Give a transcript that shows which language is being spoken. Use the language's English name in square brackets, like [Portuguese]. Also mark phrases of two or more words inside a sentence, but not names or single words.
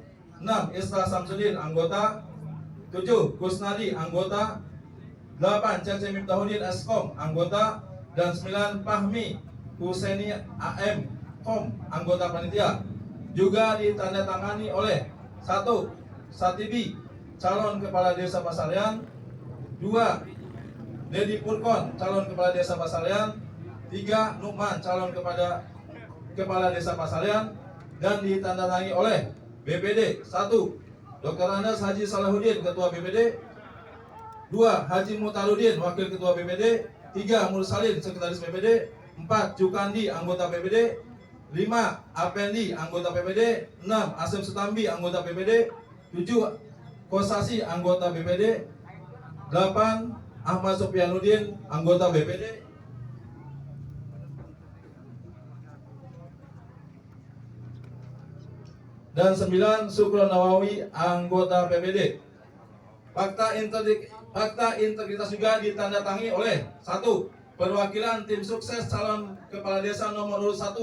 [Indonesian] 6. Isra Samsudin, anggota. 7. Kusnadi, anggota. 8. Cece Miftahudin Eskom, anggota. Dan 9. Fahmi Husaini AM Kom, anggota panitia. Juga ditandatangani oleh 1. Satibi, calon kepala desa Pasalian. 2. Dedi Purkon, calon kepala desa Pasalian. 3. Nukman, calon kepala desa Pasalian. Dan ditandatangani oleh BPD. 1. Dr. Andas Haji Salahuddin, ketua BPD. 2. Haji Mutarudin, wakil ketua BPD. 3. Mursalin, sekretaris BPD. 4. Jukandi, anggota BPD. 5. Apendi, anggota BPD. 6. Asem Sutambi, anggota BPD. 7. Kosasi, anggota BPD. 8. Ahmad Sofianuddin, anggota BPD. Dan 9. Sukron Nawawi, anggota BPD. Fakta integritas juga ditandatangani oleh 1. Perwakilan tim sukses calon kepala desa nomor urut 1.